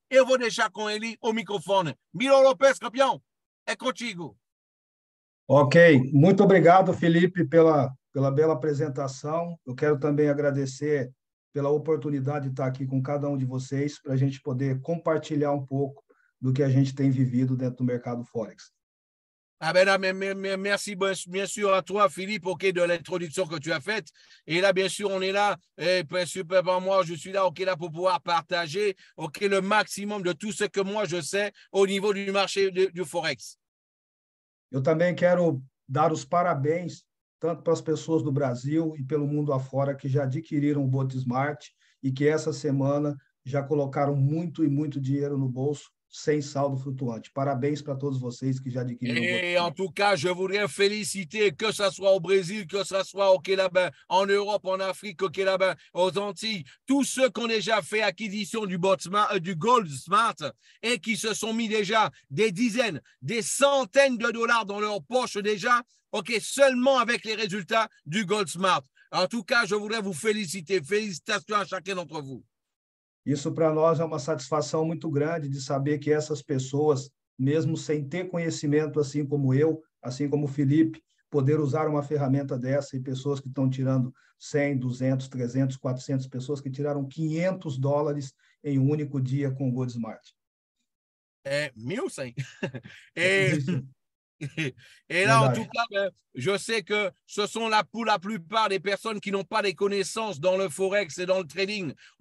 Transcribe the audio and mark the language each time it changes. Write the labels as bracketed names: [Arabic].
[Portuguese] Eu vou deixar com ele o microfone. Miro Lopes, campeão, é contigo. Ok, muito obrigado, Felipe, pela bela apresentação. Eu quero também agradecer pela oportunidade de estar aqui com cada um de vocês para a gente poder compartilhar um pouco do que a gente tem vivido dentro do mercado Forex. [French] Ah ben là, merci bien sûr à toi, Philippe, de l'introduction que tu as faite. Et là, bien sûr, on est là. Et bien sûr, moi, je suis là, là, pour pouvoir partager, le maximum de tout ce que moi je sais au niveau du marché du Forex. [Portuguese] Eu também quero dar os parabéns tanto para as pessoas do Brasil e pelo mundo afora que já adquiriram o Botesmart e que essa semana já colocaram muito e muito dinheiro no bolso sem saldo flutuante. Parabéns para todos vocês que já adquiriram o [French] Et en [Portuguese] Botesmart. [French] tout cas, je voudrais féliciter, que ce soit au Brésil, que ce soit là-bas, en Europe, en Afrique, là-bas, aux Antilles, tous ceux qui ont déjà fait acquisition du Gold Smart et qui se sont mis déjà des dizaines, des centaines de dollars dans leur poche déjà, seulement avec les résultats du Gold Smart. En tout cas, je voudrais vous féliciter. Félicitations à chacun d'entre vous. [Portuguese] Isso para nós é uma satisfação muito grande de saber que essas pessoas, mesmo sem ter conhecimento assim como eu, assim como o Felipe, poder usar uma ferramenta dessa e pessoas que estão tirando 100, 200, 300, 400 pessoas que tiraram $500 em um único dia com o Botesmart. É 1.100. [French] Et là, en tout cas, je sais que ce sont là pour la plupart des personnes qui n'ont pas des connaissances dans le Forex et dans le trading.